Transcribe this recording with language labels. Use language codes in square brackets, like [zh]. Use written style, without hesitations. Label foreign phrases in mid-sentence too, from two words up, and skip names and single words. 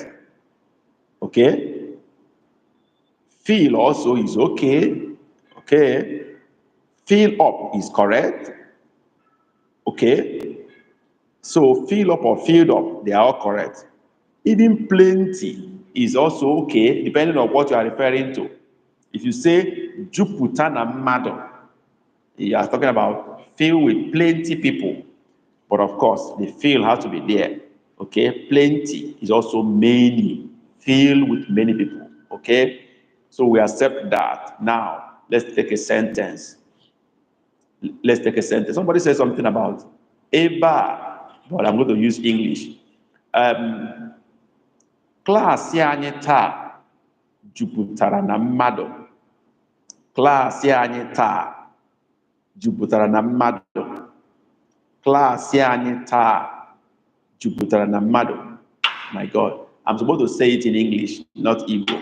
[en] Okay. Feel also is okay. Okay. Fill up is correct. Okay. So fill up or filled up, they are all correct. Even plenty is also okay, depending on what you are referring to. If you say Jupiter [ig] na mmadụ, [en] you are talking about filled with plenty people. But of course, the fill has to be there. Okay, plenty is also many, filled with many people. Okay, so we accept that. Now, let's take a sentence. Let's take a sentence. Somebody said something about Eba, but I'm going to use English. [ig] Klaasị anyị taa jupụtara na mmadụ. Klaasị anyị taa jupụtara na mmadụ. Klaasị anyị taa jupụtara na mmadụ. [en] My God, I'm supposed to say it in English, not Igbo.